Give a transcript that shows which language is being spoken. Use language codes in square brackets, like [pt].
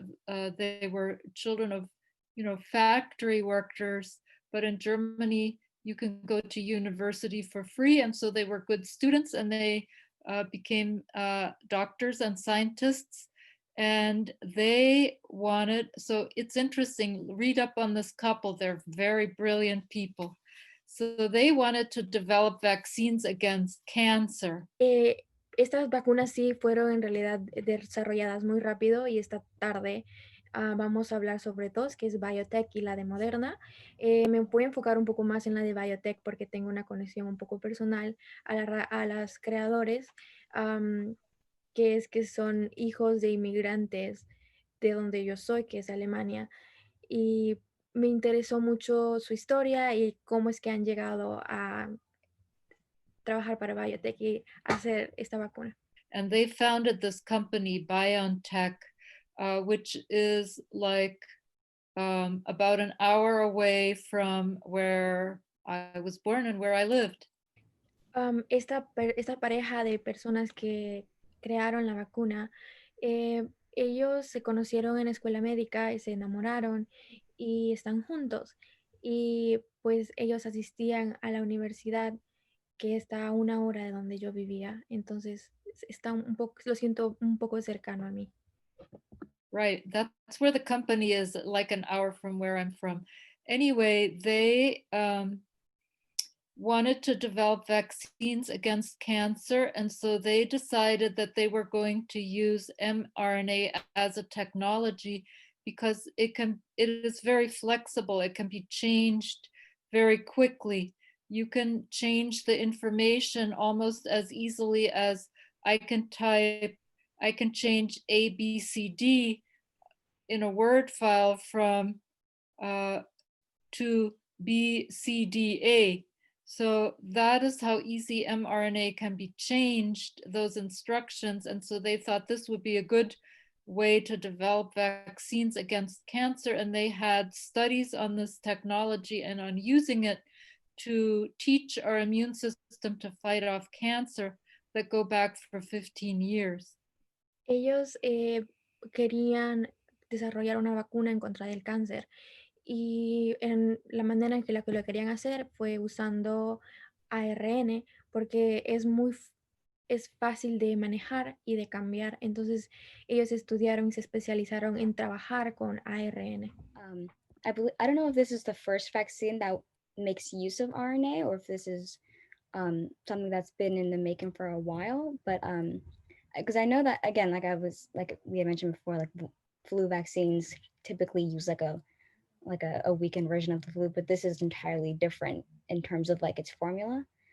[en] They were children of, factory workers, but in Germany you can go to university for free, and so they were good students, and they became doctors and scientists. And they wanted, so it's interesting, read up on this couple, they're very brilliant people. So they wanted to develop vaccines against cancer. [es] Estas vacunas sí fueron en realidad desarrolladas muy rápido y esta tarde vamos a hablar sobre dos, que es Biotech y la de Moderna. Me voy a enfocar un poco más en la de Biotech porque tengo una conexión un poco personal a las creadores, que son hijos de inmigrantes de donde yo soy, que es Alemania. Y me interesó mucho su historia y cómo es que han llegado a trabajar para Biotech y hacer esta vacuna. [en] And they founded this company, BioNTech, which is like about an hour away from where I was born and where I lived. [es] Esta pareja de personas que crearon la vacuna, ellos se conocieron en la escuela médica y se enamoraron y están juntos. Y pues ellos asistían a la universidad que está a una hora de donde yo vivía. Entonces está un poco, lo siento un poco cercano a mí. [en] Right. That's where the company is, like an hour from where I'm from. Anyway, they wanted to develop vaccines against cancer. And so they decided that they were going to use mRNA as a technology because it is very flexible. It can be changed very quickly. You can change the information almost as easily as I can change ABCD in a Word file from to BCDA. So that is how easy mRNA can be changed, those instructions. And so they thought this would be a good way to develop vaccines against cancer. And they had studies on this technology and on using it to teach our immune system to fight off cancer that go back for 15 years. [es] Ellos querían desarrollar una vacuna en contra del cáncer y en la manera en que lo querían hacer fue usando ARN porque es fácil de manejar y de cambiar. Entonces ellos estudiaron y se especializaron en trabajar con ARN. [en] I don't know if this is the first vaccine that makes use of RNA or if this is something that's been in the making for a while, but because I know that, again, like we had mentioned before, like flu vaccines typically use like a weakened version of the flu, but this is entirely different in terms of like its formula.